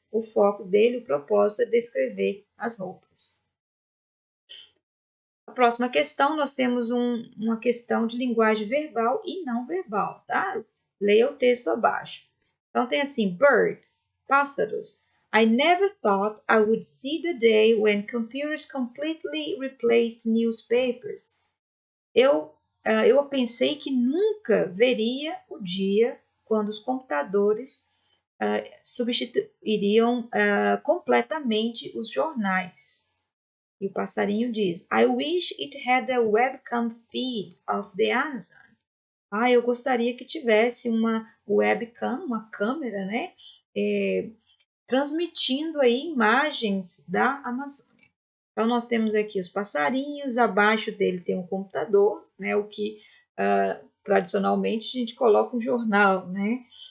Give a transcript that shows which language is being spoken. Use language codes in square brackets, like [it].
[pt] O foco dele, o propósito é descrever as roupas. A próxima questão, nós temos uma questão de linguagem verbal e não verbal, tá? Leia o texto abaixo. Então, tem assim, birds, pássaros. [en] I never thought I would see the day when computers completely replaced newspapers. [pt] Eu pensei que nunca veria o dia quando os computadores substituiriam completamente os jornais. E o passarinho diz: [en] I wish it had a webcam feed of the Amazon. [pt] Eu gostaria que tivesse uma webcam, uma câmera, né? Transmitindo aí imagens da Amazônia. Então, nós temos aqui os passarinhos, abaixo dele tem um computador, né? O que tradicionalmente a gente coloca um jornal, né?